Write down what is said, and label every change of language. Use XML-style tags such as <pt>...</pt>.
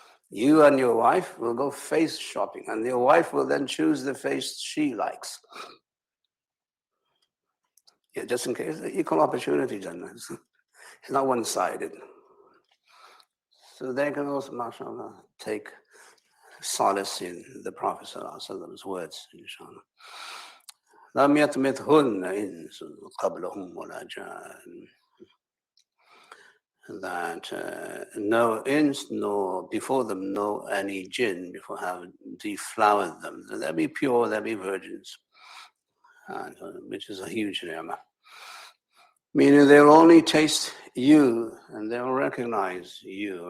<en>You and your wife will go face shopping, and your wife will then choose the face she likes. Yeah, just in case, equal opportunity, Jannah. It's not one-sided. So they can also, mashallah, take solace in the Prophet ﷺ's words, inshallah.</en> <ar>لم يطمثهن إنس قبلهم ولا جان.</ar> <en>That no ins, no before them, no any jinn before have deflowered them. So they'll be pure, they'll be virgins, which is a huge ni'mah. Meaning they'll only taste you and they'll recognize you.</en>